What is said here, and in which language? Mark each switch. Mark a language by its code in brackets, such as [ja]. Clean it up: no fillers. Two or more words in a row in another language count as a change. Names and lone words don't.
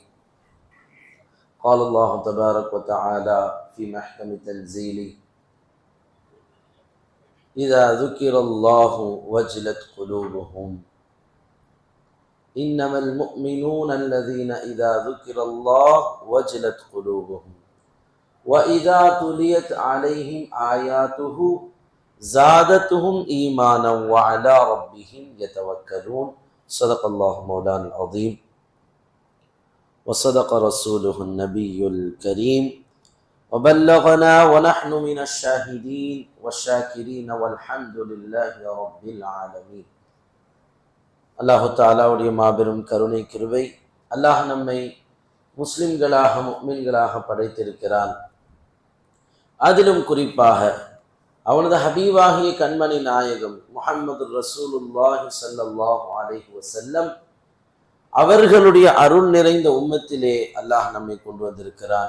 [ar] قال الله تبارك وتعالى في محكم تنزيله: إذا ذكر الله وجلت قلوبهم إنما المؤمنون الذين إذا ذكر الله وجلت قلوبهم وإذا تليت عليهم آياته زادتهم إيمانا وعلى ربهم يتوكلون. صدق الله مولانا العظيم وصدق رسوله النبي الكريم وبلغنا ونحن من الشاهدين والشاكرين والحمد لله رب العالمين. [ta] அல்லாஹு தஆலாவுடைய மாபெரும் கருணை கிருபை, அல்லாஹ் நம்மை முஸ்லிம்களாக முஃமின்களாக படைத்திருக்கிறான். அதிலும் குறிப்பாக அவனது ஹபீபாகிய கண்மணி நாயகம் முஹம்மது [ar] رسول الله صلى الله عليه وسلم [ta] அவர்களுடைய அருள் நிறைந்த உம்மத்திலே அல்லாஹ் நம்மை கொண்டு வந்திருக்கிறான்.